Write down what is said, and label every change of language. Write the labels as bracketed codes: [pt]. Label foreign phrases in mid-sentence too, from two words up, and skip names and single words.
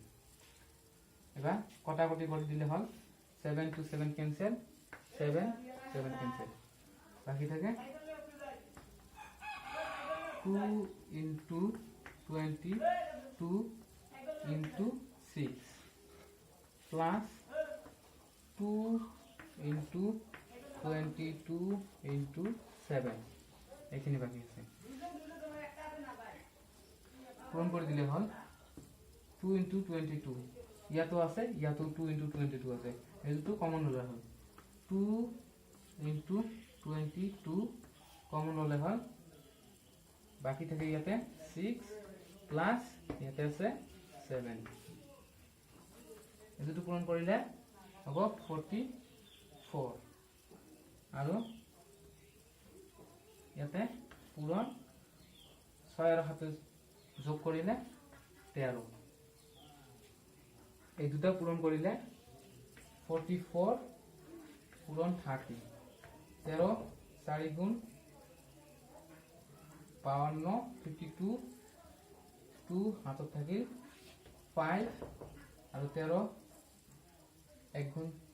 [bn] এবার কটাকটি করে দিলে হয় 7 টু 7 ক্যান্সেল, 7 ক্যান্সেল, বাকি থাকে 2 ইন্টু 22 ইন্টু 6 প্লাস 2 ইন্টু 22 ইন্টু 7 এখানে বাকি আছে। পূরণ করে দিলে হয় 2 ইন্টু 22 ইয়াতো আছে, ইয়াতো 2 ইন্টু 22 আছে, এই দুটো কমন হলে হয় 2 ইন্টু 22 কমন হলে হয় বাকি থেকে ইয়াতে 6 প্লাস ইয়াতে আছে 7, [as] এই দুটো পূরণ করিলে হব 44 আৰু ইয়াতে পূরণ 6 আর হাতে যোগ করিলে 13, এই দুটা পূরণ করিলে 44 পূরণ 30, 13 4 গুণ 52 52 2 হাতত থাকিল 5 আৰু 13 1 গুণ